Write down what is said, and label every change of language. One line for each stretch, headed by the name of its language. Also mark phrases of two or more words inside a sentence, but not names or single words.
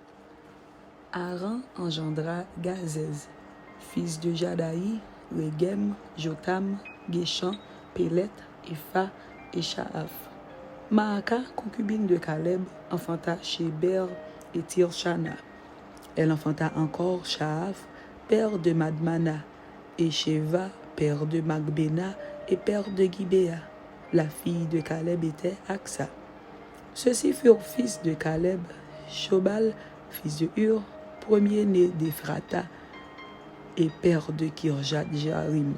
French: Aran engendra Gazez. Fils de Jadaï, Regem, Jotam, Geshan, Pélet, Epha et Shaaf. Maaka, concubine de Caleb, enfanta Sheber et Tirshana. Elle enfanta encore Shaaf, père de Madmana, et Sheva, père de Magbena et père de Gibéa. La fille de Caleb était Aksa. Ceux-ci furent fils de Caleb, Shobal, fils de Hur, premier-né d'Ephrata, et père de Kirjat Jarim.